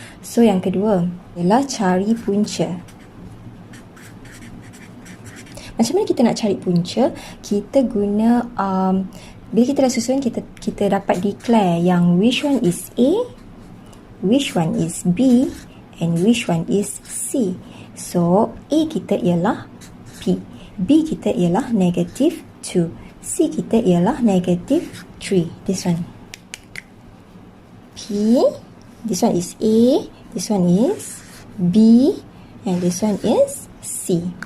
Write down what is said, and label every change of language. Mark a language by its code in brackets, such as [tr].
[ms] So yang kedua ialah cari punca. Macam mana kita nak cari punca? Kita guna bila kita dah susun, kita dapat declare yang [en] which one is A, which one is B, and which one is C. [ms] So A kita ialah P, B kita ialah negative 2, C kita ialah negative 3. [en] This one P, this one is A, this one is B, and this one is C.